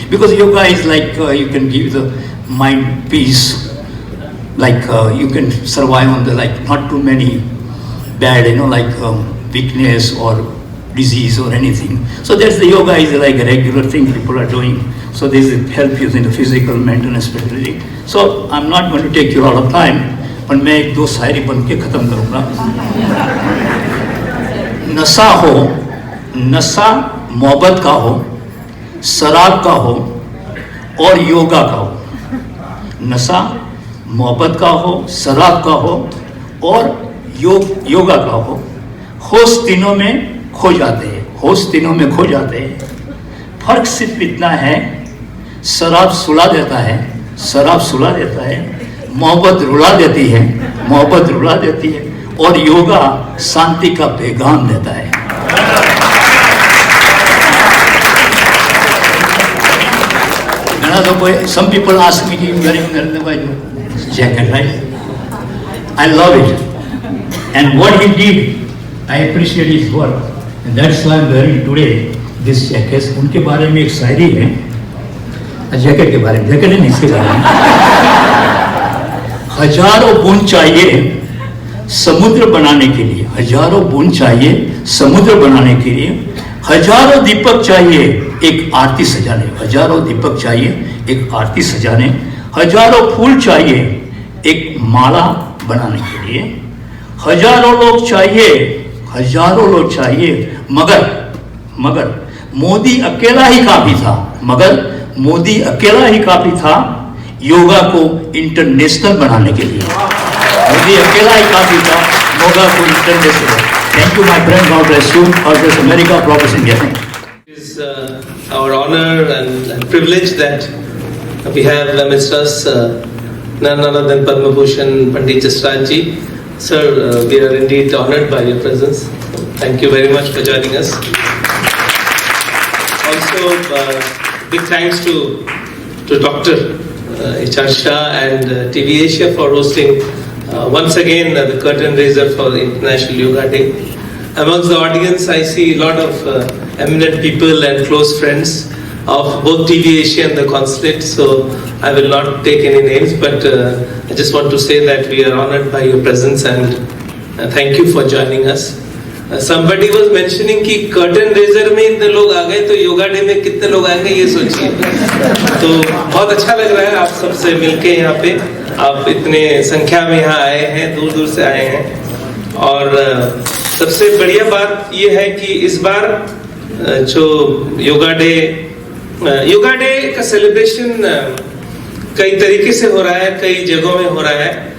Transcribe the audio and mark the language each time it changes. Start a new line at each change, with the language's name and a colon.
English: Because yoga is like, you can give the mind peace, like you can survive on the, like, not too many bad, weakness or disease or anything. So that's the yoga is like a regular thing people are doing. So this will help you in the physical, mental and spirituality. So I'm not going to take you a lot of time, but
Hindi: मैं एक दो शायरी बन के खत्म करूँगा. नशा हो, नशा मोहब्बत का हो, शराब का हो और योगा का हो. नशा मोहब्बत का हो, शराब का हो और योगा का हो. होश तीनों में खो जाते हैं, होश तीनों में खो जाते हैं. फर्क सिर्फ इतना है, शराब सुला देता है, शराब सुला देता है, मोहब्बत रुला देती है, मोहब्बत रुला देती है, और योगा शांति का पैगाम देता है.
English: Some people ask me, you wearing Narendra Bhai jacket, right? I love it. And what he did, I appreciate his work. And that's why I'm wearing today this jacket.
Hindi: उनके बारे में एक शायरी है, जैकेट के बारे में, जैकेट नहीं इसके बारे में. हजारों बूंद चाहिए समुद्र बनाने के लिए, हजारों बूंद चाहिए समुद्र बनाने के लिए, हजारों दीपक चाहिए एक आरती सजाने, हजारों दीपक चाहिए एक आरती सजाने, हजारों फूल चाहिए एक माला बनाने के लिए, हजारों लोग चाहिए, मगर मोदी अकेला ही काफी था, मगर मोदी अकेला ही काफी था योगा को इंटरनेशनल बनाने के लिए. मोदी अकेला ही काफी था योगा को international.
English: Thank you, my friend. God bless you. God bless America. God bless India. It's our honor and privilege that we have amidst us none other than Padma Bhushan Pandit Jasraj ji. Sir, we are indeed honored by your presence. Thank you very much for joining us. Also, big thanks to Dr. H.R. Shah and TV Asia for hosting once again the curtain raiser for the International Yoga Day. amongst the audience I see a lot of eminent people and close friends of both TV Asia and the Consulate, so I will not take any names, but I just want to say that we are honored by your presence and thank you for joining us. Somebody was mentioning
Hindi: कि curtain raiser में इतने लोग आ गए, तो yoga day में कितने लोग आएंगे ये सोचिए. तो बहुत अच्छा लग रहा है आप सबसे मिलके यहाँ पे, आप इतने संख्या में यहाँ आए हैं, दूर दूर से आए हैं. और सबसे बढ़िया बात ये है कि इस बार जो योगा डे का सेलिब्रेशन कई तरीके से हो रहा है, कई जगहों में हो रहा है.